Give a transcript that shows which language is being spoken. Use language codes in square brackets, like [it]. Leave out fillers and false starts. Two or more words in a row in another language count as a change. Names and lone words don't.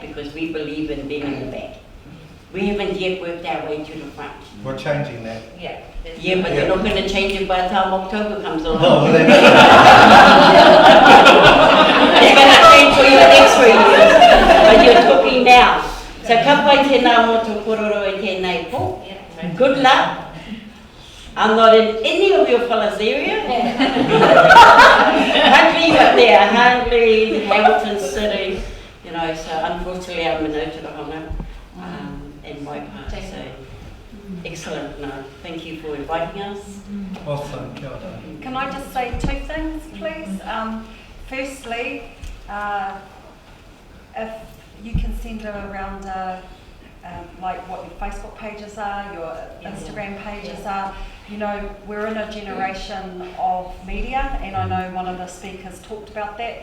[en] Because we believe in being in the back. We haven't yet worked our way to the front. We're changing that. Yeah, but you're not going to change it by the time October comes along. No, well, it's going to change for your next 3 years. But you're talking now. [mi] So ka pai tēnā motu kororo e tēnei pō. [en] Good luck. I'm not in any of your fellas area. Huntley up there, Huntley, Hamilton City. You know, so unfortunately I'm in Aotearoa and my part. So excellent. No, thank you for inviting us. Awesome. [mi] Kia ora. [en] Can I just say 2 things, please? Firstly, if you can send around like what your Facebook pages are, your Instagram pages are. You know, we're in a generation of media, and I know one of the speakers talked about that.